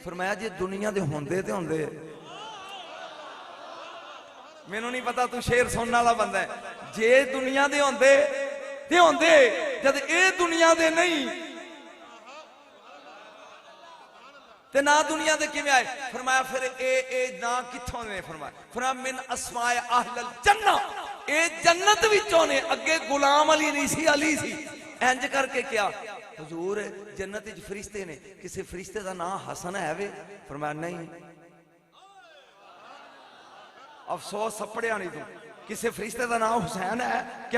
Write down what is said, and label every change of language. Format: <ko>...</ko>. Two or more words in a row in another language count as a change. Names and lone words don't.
<pa>فرمایا جے دنیا دے ہوندے تے ہوندے۔ مینوں نہیں پتہ تو شعر سننے والا بندہ ہے. جے دنیا دے ہوندے تے ہوندے، جد اے دنیا دے نہیں تے نا دنیا دے کویں آئے? فرمایا فیر اے نا کتھوں نے?</pa> <ar>फरमाया من أسماء أهل الجنة,</ar> <pa>اے جنت وچوں نے. اگے غلام علی نہیں سی، علی سی۔ انج کر کے کیا حضور جنت وچ فرشتے نے، کسی فرشتے دا نام حسن ہے وے? فرمایا نہیں. افسوس سپڑیا نہیں تو، کسی فرشتے کا نام حسین ہے کیا?</pa>